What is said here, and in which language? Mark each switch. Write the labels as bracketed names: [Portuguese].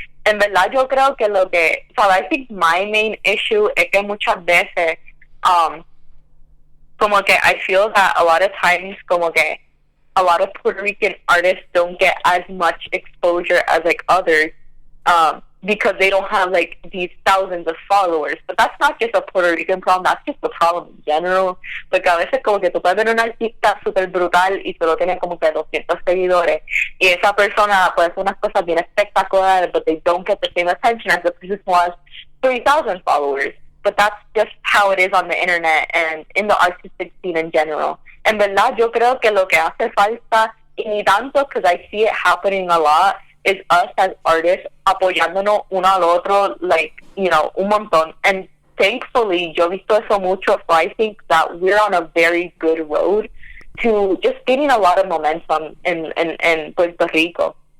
[Spanish] En verdad, yo creo que [English] I think my main issue [Spanish] es que muchas veces, como que [English] I feel that a lot of times, como que a lot of Puerto Rican artists don't get as much exposure as, like, others, because they don't have like these thousands of followers. But that's not just a Puerto Rican problem, that's just a problem in general. [Spanish] Porque a veces como que tú puedes ver un artista súper brutal y solo tiene como que 200 seguidores y esa persona puede hacer unas cosas bien espectaculares, [English] but they don't get the same attention as the person who has 3,000 followers. But that's just how it is on the internet and in the artistic scene in general. [Spanish] En verdad yo creo que lo que hace falta, y ni tanto [English] because I see it happening a lot, is us as artists [Spanish] apoyándonos uno al otro, like, you know, un montón. [English] And thankfully, [Spanish] yo he visto eso mucho, [English] so I think that we're on a very good road to just getting a lot of momentum in Puerto Rico.